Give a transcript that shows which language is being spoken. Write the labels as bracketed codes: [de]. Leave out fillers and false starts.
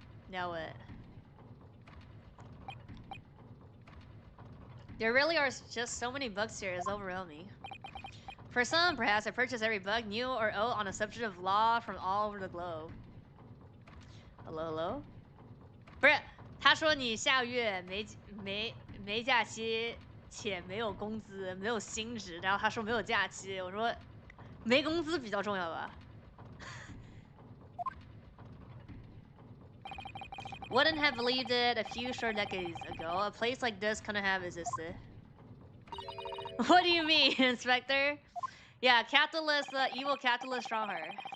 [en] Now what? There really are just so many books here, it's overwhelming. For some, perhaps I purchase every book, new or old, on a subject of law from all over the globe. Hello, hello? [zh] 不是，他说你下月没假期，且没有工资，没有薪资，然后他说没有假期，我说没工资比较重要吧。 [en] Wouldn't have believed it a few short decades ago. A place like this couldn't have existed. What do you mean, Inspector? Yeah, capitalist, evil capitalist strongheart.